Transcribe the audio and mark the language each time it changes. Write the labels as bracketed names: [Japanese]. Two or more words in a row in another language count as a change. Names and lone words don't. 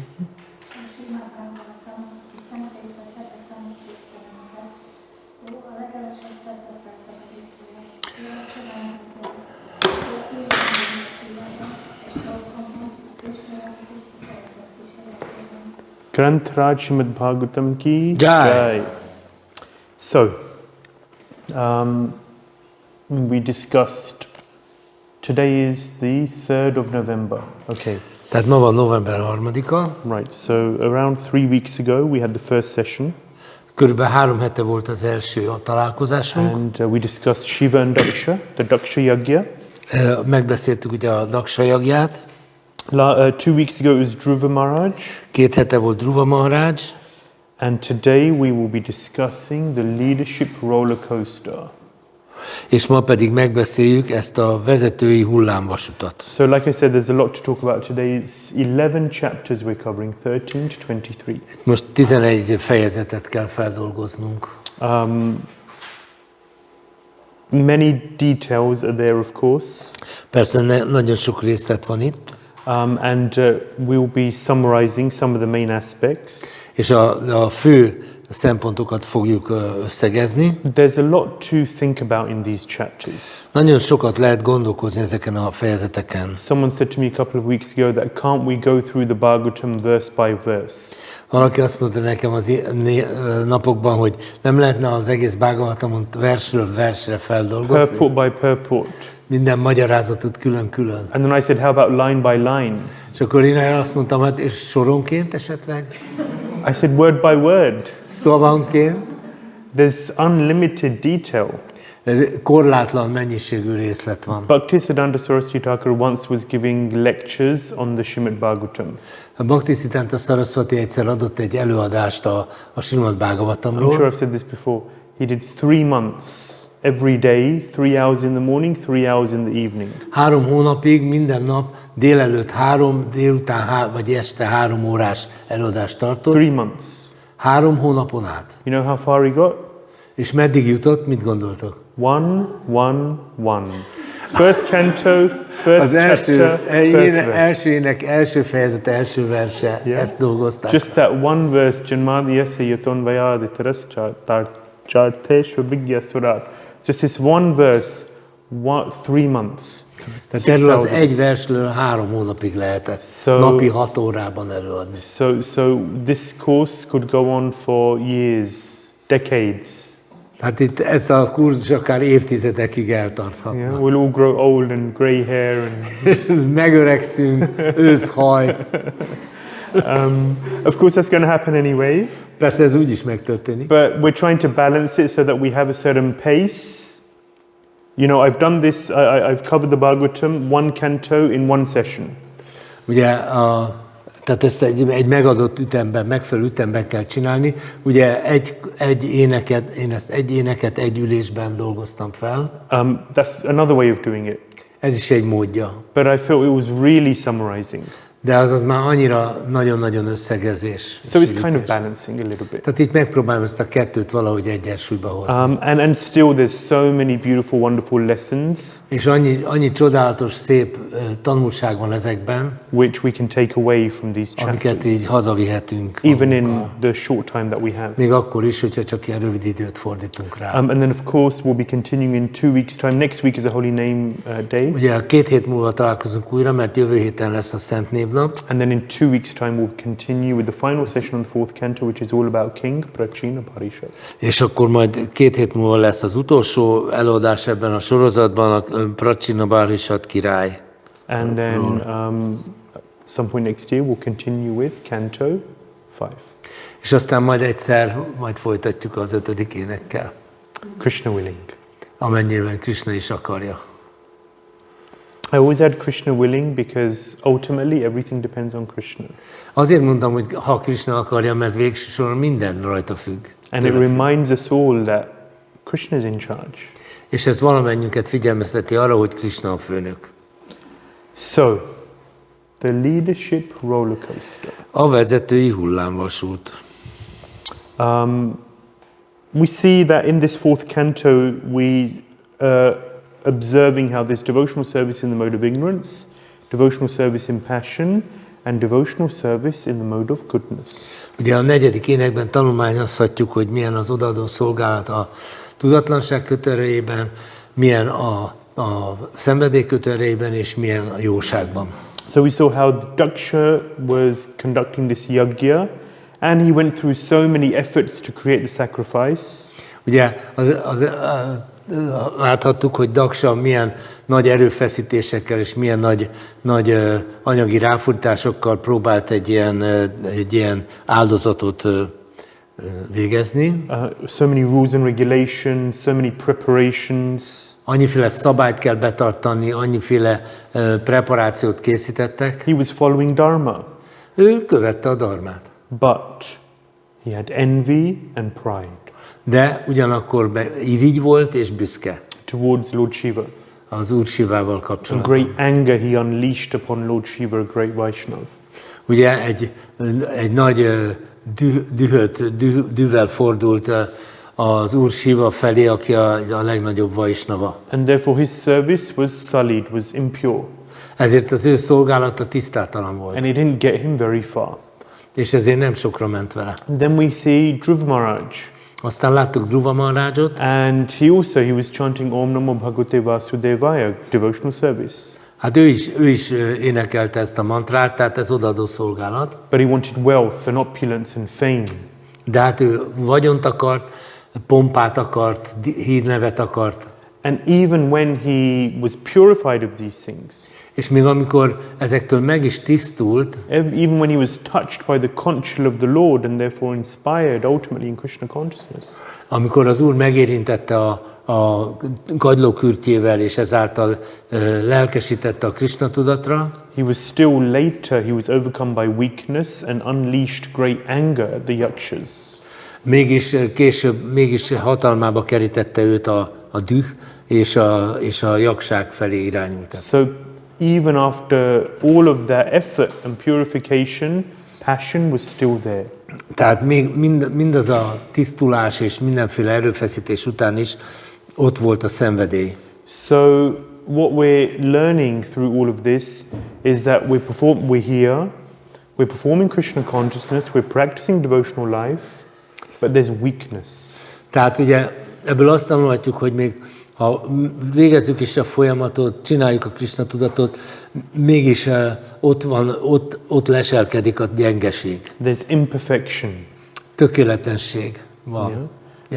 [Hungarian] Ó Śrīmad-Bhāgavatam, ki szentét a szete személységteleneket, ó a legelesebb tette felszabadítója, ó a csodálatot, ó élően szívesen, és dolgomban, és miért tiszta szeretet kísérletében. [Hindi] ग्रंथ राज श्रीमद्भागवतम् की Jai. Jai. [English] So, we discussed, today is the 3rd of November. Okay. [Hungarian] Tehát ma van november 3-a. [English] Right, so around 3 weeks ago we had the first session. [Hungarian] Körülbelül 3 hete volt az első a találkozásunk. [English] And we discussed Shiva and Daksha, the Daksha Yagya. [Hungarian] Megbeszéltük ugye a Daksha jagját. [English] 2 weeks ago it was Dhruva Maharaj. [Hungarian] 2 hete volt Dhruva Maharaj. [English] And today we will be discussing the leadership rollercoaster. [Hungarian] És ma pedig megbeszéljük ezt a vezetői hullámvasutat. [English] So like I said, there's a lot to talk about today. It's 11 chapters we're covering, 13 to 23. [Hungarian] Most 11 fejezetet kell feldolgoznunk. [English] Many details are there, of course. [Hungarian] Persze nagyon sok részlet van itt. [English] And we'll be summarizing some of the main aspects. [Hungarian] És a fő szempontokat fogjuk összegezni. [English] There's a lot to think about in these chapters. [Hungarian] Nagyon sokat lehet gondolkozni ezeken a fejezeteken. [English] Someone said to me a couple of weeks ago that can't we go through the Bhagavatam verse by verse? [Hungarian] Valaki azt mondta nekem az napokban, hogy nem lehetne az egész Bhagavatamot versről versre feldolgozni. [English] Purport by purport. [Hungarian] Minden magyarázatot külön-külön. [English] And then I said, how about line by line? [Hungarian] És akkor én azt mondtam, hát és soronként esetleg? [English] I said, word by word. [Hungarian] Szavanként? [English] There's unlimited detail. [Hungarian] Korlátlan mennyiségű részlet van. [English] Bhaktisiddhanta Saraswati Thakur once was giving lectures on the Śrīmad-Bhāgavatam. [Hungarian] A Bhaktisiddhanta Saraswati egyszer adott egy előadást a Śrīmad-Bhāgavatamról. [English] I'm sure I've said this before. He did 3 months. Every day, 3 hours in the morning, 3 hours in the evening. [Hungarian] 3 hónapig, minden nap, délelőtt 3, délután vagy este 3 órás előadást tartott. [English] 3 months. [Hungarian] 3 hónapon át. [English] You know how far he got? [Hungarian] És meddig jutott? Mit gondoltok? [English] 1-1-1. First canto, first [Hungarian] Az első, [English] chapter, first verse. [Hungarian] első ének, első fejezet, első verse, [English] Yeah. [Hungarian] ezt dolgozták. [English] Just that one verse, [Sanskrit] जन्माद्यस्य यतोऽन्वयादितरतश्चार्थेष्वभिज्ञः स्वराट्. [English] Just this one verse, 3 months. [Hungarian] Tehát erről az egy versről 3 hónapig lehetett napi 6 órában előadni. [English] So this course could go on for years, decades. [Hungarian] Hát itt ez a kurzus akár évtizedekig eltarthatna. [English] Yeah, we'll all grow old and grey hair and [Hungarian] Megöregszünk, őszhaj. [English] of course that's going to happen anyway. [Hungarian] Persze ez úgy is megtörténik. [English] But we're trying to balance it so that we have a certain pace. You know, I've done this, I've covered the Bhagavatam, 1 canto in 1 session. [Hungarian] Ugye, tehát ezt egy megadott ütemben, megfelelő ütemben kell csinálni. Ugye én ezt egy éneket egy ülésben dolgoztam fel. [English] That's another way of doing it. [Hungarian] Ez is egy módja. [English] But I felt it was really summarizing. [Hungarian] De az már annyira nagyon-nagyon összegezés. [English] So it's kind of balancing a little bit. [Hungarian] Tehát itt megpróbálom ezt a kettőt valahogy egyensúlyba hozni. [English] And still there's so many beautiful, wonderful lessons [Hungarian] És annyi csodálatos, szép tanulság van ezekben, [English] which we can take away from these [Hungarian] amiket [English] chapters, [Hungarian] így hazavihetünk [English] even in [Hungarian] magunkkal. [English] the short time that we have. [Hungarian] Még akkor is, hogyha csak ilyen rövid időt fordítunk rá. [English] And then of course we'll be continuing in 2 weeks' time. Next week is a Holy Name Day. [Hungarian] Ugye 2 hét múlva találkozunk újra, mert jövő héten lesz a Szent Névnap. [English] And then in 2 weeks' time we'll continue with the final session on the 4th canto, which is all about King Prachina-Parishad. [Hungarian] És akkor majd 2 hét múlva lesz az utolsó előadás ebben a sorozatban, a Prachina-Parishad király. [English] And then some point next year we'll continue with Canto 5. [Hungarian] És aztán majd egyszer folytatjuk az 5. énekkel, [English] Krishna Willing. [Hungarian] amennyiben Krishna is akarja. [English] I always add Krishna Willing because ultimately everything depends on Krishna. [Hungarian] Azért mondtam, hogy ha Krishna akarja, mert végső soron minden rajta függ. [English] And it reminds us all that Krishna is in charge. [Hungarian] És ez valamennyünket figyelmezteti arra, hogy Krishna a főnök. [English] So, the leadership rollercoaster. [Hungarian] A vezetői hullámvasút. [English] We see that in this 4th canto we observing how there's devotional service in the mode of ignorance, devotional service in passion, and devotional service in the mode of goodness. [Hungarian] Ugye a 4. énekben tanulmányozhatjuk, hogy milyen az odaadó szolgálat a tudatlanság kötőerejében, milyen a szenvedély kötőerejében, és milyen a jóságban. [English] So we saw how Daksha was conducting this yajna, and he went through so many efforts to create the sacrifice. [Hungarian] Ugye láthattuk, hogy Daksha milyen nagy erőfeszítésekkel és milyen nagy anyagi ráfordításokkal próbált egy ilyen áldozatot végezni. [English] So many rules and regulations, so many preparations. [Hungarian] Annyiféle szabályt kell betartani, annyiféle preparációt készítettek. [English] He was following Dharma, [Hungarian] Ő követte a dharmát. [English] but he had envy and pride [Hungarian] De ugyanakkor irigy volt és büszke [English] towards Lord Shiva. [Hungarian] az Úr Shivával [English] In [Hungarian] kapcsolatban. [English] great anger he unleashed upon Lord Shiva, a great Vaishnav. [Hungarian] Ugye egy nagy dühvel fordult az Úr Shiva felé, aki a legnagyobb Vaishnava. [English] And therefore his service was sullied, was impure. [Hungarian] Ezért az ő szolgálata tisztátalan volt, [English] And it didn't get him very far. [Hungarian] és ezért nem sokra ment vele. [English] Then we see Dhruv Maharaj. [Hungarian] Aztán láttuk Dhruva Maharajot, [English] And he was chanting [Sanskrit] ॐ नमो भगवते वासुदेवाय, [English] devotional service. [Hungarian] hát ő is énekelte ezt a mantrát, tehát ez odaadó szolgálat. [English] But he wanted wealth and opulence and fame. [Hungarian] De hát ő vagyont akart, pompát akart, hírnevet akart. [English] And even when he was purified of these things, [Hungarian] És még amikor ezektől meg is tisztult, [English] even when he was touched by the conchal of the Lord and therefore inspired ultimately in Krishna consciousness, [Hungarian] amikor az Úr megérintette a kagylókürtjével, és ezáltal lelkesítette a Krishna tudatra, [English] he was still later, he was overcome by weakness and unleashed great anger at the yakshas. [Hungarian] mégis később mégis hatalmába kerítette őt a düh, és a jakság felé irányult. [English] So even after all of that effort and purification, passion was still there. [Hungarian] Tehát még mindaz a tisztulás és mindenféle erőfeszítés után is ott volt a szenvedély. [English] So what we're learning through all of this is that we're here, we're performing Krishna consciousness, we're practicing devotional life, but there's weakness. [Hungarian] Tehát ugye ebből azt tanulhatjuk, hogy még ha végezzük is a folyamatot, csináljuk a Krishna tudatot, mégis ott leselkedik a gyengeség. [English] There's imperfection. [Hungarian] Tökéletlenség van. [English] Yeah.